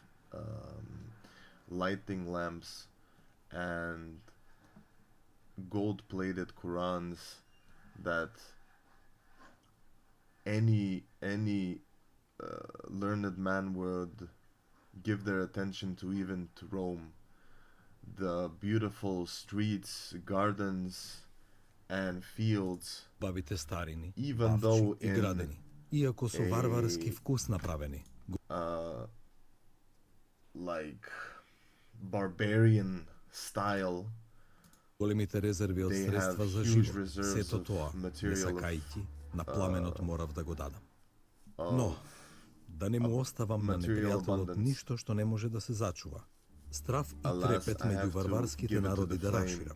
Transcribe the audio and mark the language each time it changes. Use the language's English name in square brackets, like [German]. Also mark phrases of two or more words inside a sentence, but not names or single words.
[English] lighting lamps and gold-plated Qurans that any learned man would give their attention to, even to Rome. The beautiful streets, gardens and fields, [Macedonian] бавите старини, [English] even though [Macedonian] и градени, иако со варварски вкус направени. [English] Like barbarian style. [Macedonian] Големите резерви од средства за живот, сето тоа, не сакајќи, на пламенот морав да го дадам. Но, да не му оставам на непријателот ништо што не може да се зачува. Страв и трепет меѓу варварските народи да раширам.